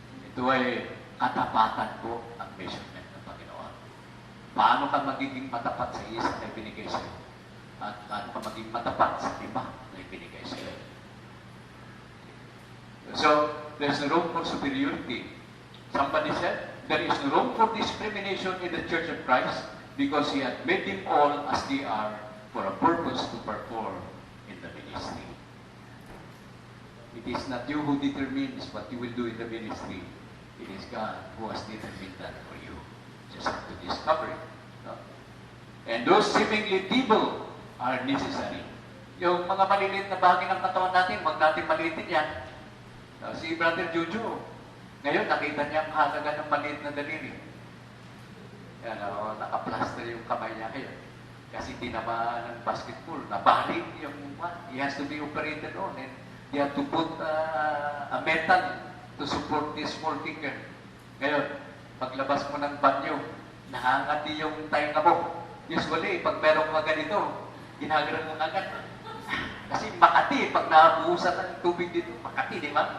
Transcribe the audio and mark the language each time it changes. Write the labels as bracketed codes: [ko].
[tl] Ito ay katapatan po ang measurement ng Panginoon. Paano ka magiging matapat sa isa na ibinigay sa iyo? At paano ka maging matapat sa iba na ibinigay sa iyo? [en] So, there's no room for superiority. Somebody said, there is no room for discrimination in the Church of Christ because He had made them all as they are for a purpose to perform in the ministry. It is not you who determines what you will do in the ministry. It is God who has determined that for you. Just have to discover it. [tl] No? [en] And those seemingly feeble are necessary. [tl] Yung mga maliliit na bahagi ng katawan natin, wag natin maliitin yan. Si Brother Jojo, ngayon nakita niya ang halaga ng maliit na daliri. Yan, naka-plaster yung kamay niya ngayon. Kasi tinamaan ng basketball, nabalik yung one. [en] He has to be operated on and they have to put a metal to support his small finger. [tl] Ngayon, paglabas mo ng banyo, nahangati yung tainga mo. Usually, pag meron ka ganito, ginagalan mo agad. Kasi Makati, pag nabuhusan ng tubig dito, Makati, di ba?